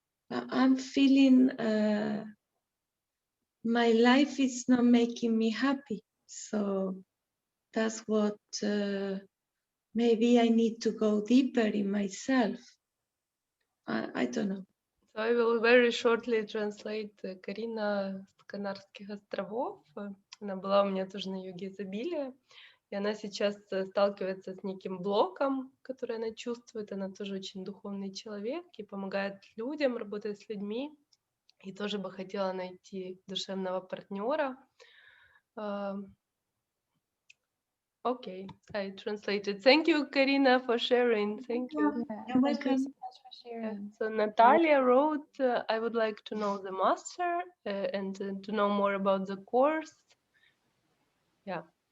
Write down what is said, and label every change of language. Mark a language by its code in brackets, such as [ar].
[en] I'm feeling my life is not making me happy. So that's what maybe I need to go deeper in myself. I don't know. So I will very shortly translate. [ru] Карина с Канарских островов. Она была у меня тоже на йоге изобилия. И она сейчас сталкивается с неким блоком, который она чувствует. Она тоже очень духовный человек и помогает людям, работает с людьми. И тоже бы хотела найти душевного партнера. [en] Okay, I translated. Thank you, Karina, for sharing. Thank you. Yeah, thank you so much for sharing. So Natalia wrote, I would like to know the master and to know more about the course. Yeah.